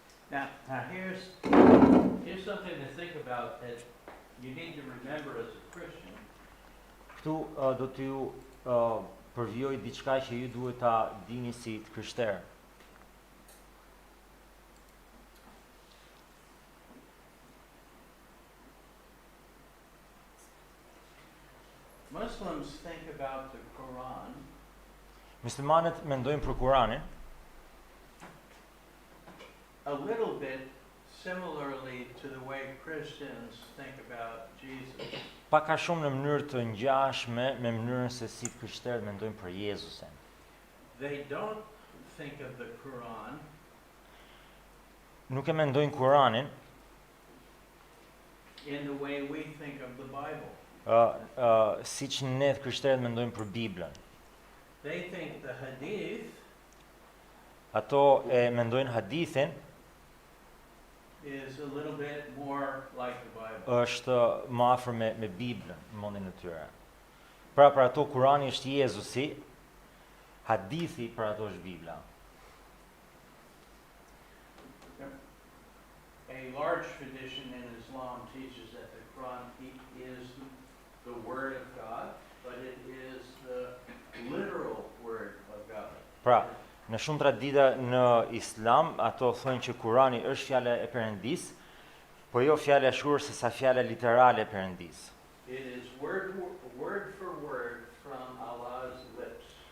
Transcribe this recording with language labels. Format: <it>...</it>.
<en>Now here's something to think about that you need to remember as a Christian.</en> <sq>Këtu do t'ju përvijoj diçka që ju duhet ta dini si të krishterë.</sq> <en>Muslims think about the Quran</en> <sq>Muslimanët mendojnë për Kuranin</sq> <en>a little bit similarly to the way Christians think about Jesus.</en> <sq>pak a shumë në mënyrë të ngjashme me mënyrën se si krishterët mendojnë për Jezusin.</sq> <en>They don't think of the Quran</en> <sq>Nuk e mendojnë Kuranin</sq> <en>in the way we think of the Bible.</en> <sq>siç ne krishterët mendojmë për Biblën.</sq> <en>They think the hadith</en> <sq>Ato e mendojnë hadithin</sq> <en>is a little bit more like the Bible.</en> <sq>është më afër me Biblën në mendjen e tyre. Pra për ato Kurani është Jezusi, hadithi për ato është Bibla.</sq> <en>A large tradition in Islam teaches that the Quran is the Word of God, but it is the literal Word of God.</en> <sq>Pra, në shumë tradita në Islam, ato thonë që Kurani është fjala e Perëndis, po jo fjala e shkruar se sa fjala literale e Perëndis.</sq> <en>It is word for word from Allah's lips.</en>